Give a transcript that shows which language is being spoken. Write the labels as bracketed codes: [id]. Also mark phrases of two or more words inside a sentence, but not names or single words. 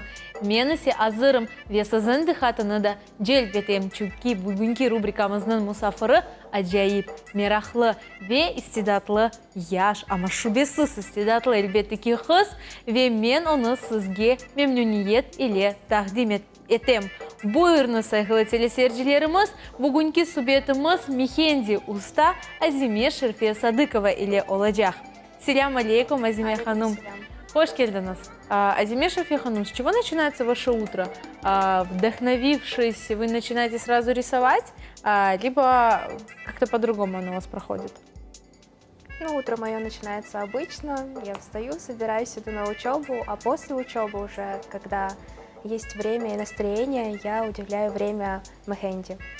[crh] Men ise hazırım ve sizin dikkatini de celp eteyim çünkü bugünkü rubrikamızın musafiri acayip, meraklı ve istidatlı yaş ama şüphesiz istidatlı elbette ki kız ve men onu sizge memnuniyet ile takdim ettim. Buyurunuz saygılı teleseyircilerimiz, bugünkü sohbetimiz Mehendi Usta Azime Şerife Sadıkova ile olacak. [ar] سلام عليكم, Азиме Ханум. [crh] Hoş geldiniz. [ru] Азиме Шерифе Ханум, с чего начинается ваше утро? Вдохновившись, вы начинаете сразу рисовать, либо как-то по-другому оно у вас проходит? Ну, утро мое начинается обычно. Я встаю, собираюсь, иду на учебу, а после учебы уже, когда есть время и настроение, я уделяю время Мехенди.